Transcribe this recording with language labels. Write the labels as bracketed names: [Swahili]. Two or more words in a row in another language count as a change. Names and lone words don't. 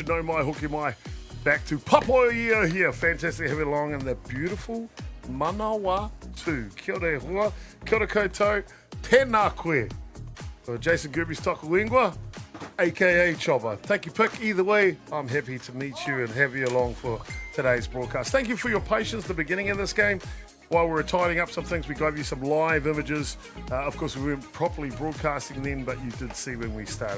[Māori] No mai, hoki mai. [English] Back to Papoia here. Fantastic to have you along in the beautiful Manawatū. [Māori] Kia ora hua, kia ora koutou, tēnā koe. [English] So Jason Gerbes Tokuingwa, a.k.a. Chopper. Take your pick. Either way, I'm happy to meet you and have you along for today's broadcast. Thank you for your patience at the beginning of this game. While we were tidying up some things, we gave you some live images. Of course, we weren't properly broadcasting then, but you did see when we started.